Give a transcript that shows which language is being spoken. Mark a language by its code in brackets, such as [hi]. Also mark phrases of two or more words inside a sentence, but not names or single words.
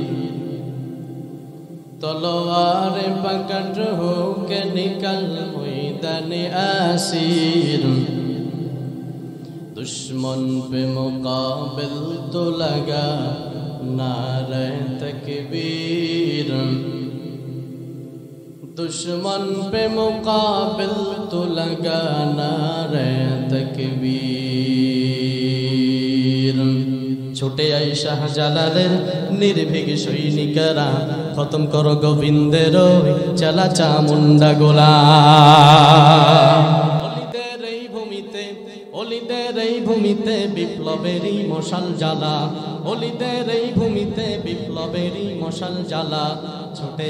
[ur] تلوار پکڑ ہو کے نکل میدان اسیر دشمن پہ مقابل تو لگا نعرہ تکبیر دشمن پہ مقابل تو لگا نعرہ [bn] تکبیر ছুটে আই শাহজালালের নির্ভীক সৈনিকেরা খতম করো গোবিন্দের চালা চামুন্ডা গোলা অলিদের এই ভূমিতে বিপ্লবেরই মশাল জ্বালা অলিদের এই ভূমিতে বিপ্লবেরই মশাল জ্বালা ছুটে